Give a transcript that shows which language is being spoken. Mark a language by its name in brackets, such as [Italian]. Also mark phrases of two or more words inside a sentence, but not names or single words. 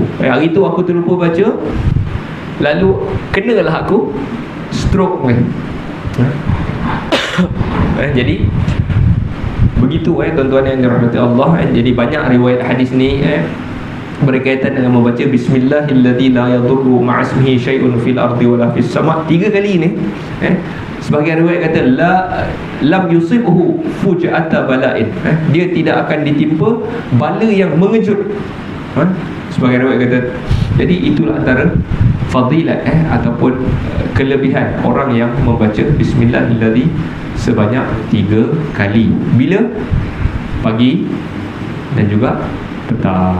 [Malay] Hari tu aku terlupa baca, lalu kenalah aku stroke kan. Jadi begitu tuan-tuan yang dirahmati Allah. Jadi banyak riwayat hadis ni berkaitan dengan membaca [Arabic] بسم الله الذي لا يضر مع اسمه شيء في الأرض ولا في السماء'. [Malay] 3 kali ni sebagian riwayat kata [Arabic] لم تصبه فجاءة بلاء, [Malay] dia tidak akan ditimpa bala yang mengejut. Sebagian riwayat kata. Jadi itulah antara fadilat ataupun kelebihan orang yang membaca bismillahilladzi sebanyak 3 kali. Bila? Pagi dan juga petang.